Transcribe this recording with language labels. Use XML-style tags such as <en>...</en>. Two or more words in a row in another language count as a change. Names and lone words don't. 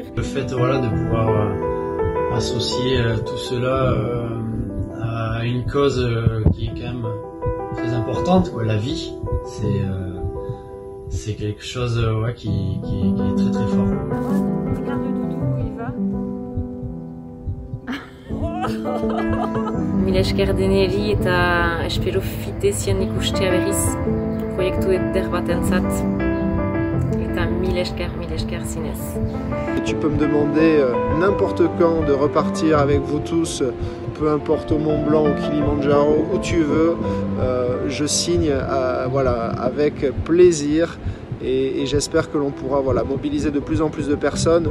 <fr>Le fait de pouvoir associer tout cela à une cause qui est quand même très importante, quoi, la vie, c'est quelque chose qui est très très fort. Regarde le doudou où il va.</fr> <eu>Mila esker deneri eta espero fitezian ikustea berriz proiektu eder batentzat eta mila esker zinez.</eu> <fr>Tu peux me demander n'importe quand de repartir avec vous tous, peu importe au Mont Blanc, au Kilimandjaro, où tu veux, je signe avec plaisir. Et j'espère que l'on pourra mobiliser de plus en plus de personnes.</fr>